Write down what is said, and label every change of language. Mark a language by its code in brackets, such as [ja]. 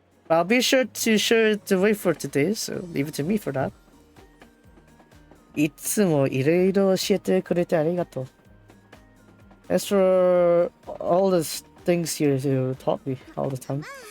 [en] I'll be sure to show the way for today, so leave it to me for that. [ja] いつもいろいろ教えてくれてありがとう。 [en] As for all the things you taught me all the time.